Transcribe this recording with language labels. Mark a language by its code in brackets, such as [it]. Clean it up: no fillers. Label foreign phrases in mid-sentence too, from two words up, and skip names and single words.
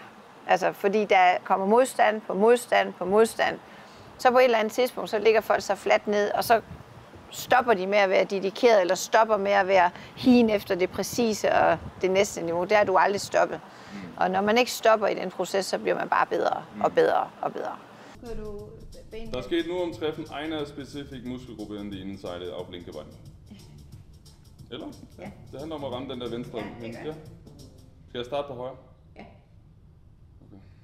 [da] Altså fordi der kommer modstand på modstand på modstand. Så på et eller andet tidspunkt, så ligger folk sig fladt ned, og så stopper de med at være dedikeret, eller stopper med at være hien efter det præcise og det næste niveau. Der er du aldrig stoppet. Og når man ikke stopper i den proces, så bliver man bare bedre og bedre og bedre. [de] Das geht nur Treffen einer spezifischen Muskelgruppe in die Innenseite auf linke Bein. [da] Eller? Ja. Det handler om at ramme den der venstre. Ja. Skal jeg starte på højre? Ja. Okay.